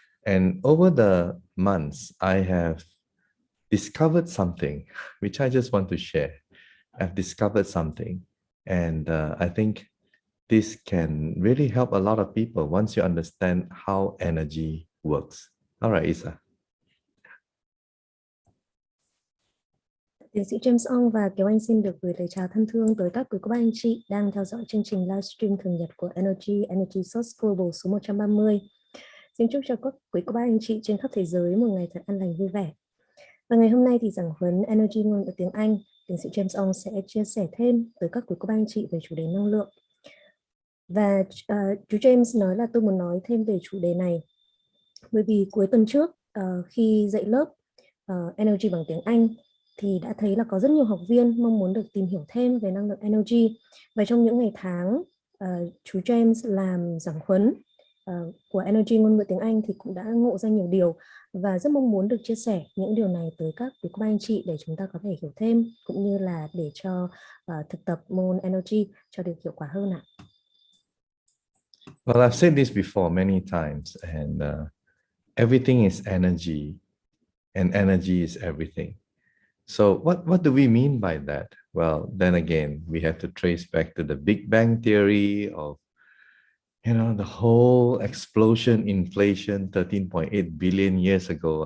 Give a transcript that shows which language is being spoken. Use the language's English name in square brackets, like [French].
[English] And over the months, I have discovered something which I just want to share. I've discovered something, and I think this can really help a lot of people once you understand how energy works. All right, Isa. [Vietnamese] Tiến sĩ James Ong và Kiều Anh xin được gửi lời chào thân thương tới các quý cô bác anh chị đang theo dõi chương trình livestream thường nhật của NHɁT Global số 130. Xin chúc cho các quý cô bác anh chị trên khắp thế giới một ngày thật an lành vui vẻ. Và ngày hôm nay thì giảng huấn Energy ngôn ngữ tiếng Anh, tiến sĩ James Ong sẽ chia sẻ thêm tới các quý cô bác anh chị về chủ đề năng lượng. Và chú James nói là tôi muốn nói thêm về chủ đề này bởi vì cuối tuần trước khi dạy lớp Energy bằng tiếng Anh thì đã thấy là có rất nhiều học viên mong muốn được tìm hiểu thêm về năng lượng energy. Và trong những ngày tháng chú James làm giảng huấn của Energy ngôn ngữ tiếng Anh thì cũng đã ngộ ra nhiều điều và rất mong muốn được chia sẻ những điều này tới các quý cô bác anh chị để chúng ta có thể hiểu thêm, cũng như là để cho thực tập môn energy cho được hiệu quả hơn ạ. [English] Well, I've said this before many times, and everything is energy, and energy is everything. So what do we mean by that? Well, then again, we have to trace back to the Big Bang theory of, the whole explosion, inflation, 13.8 billion years ago.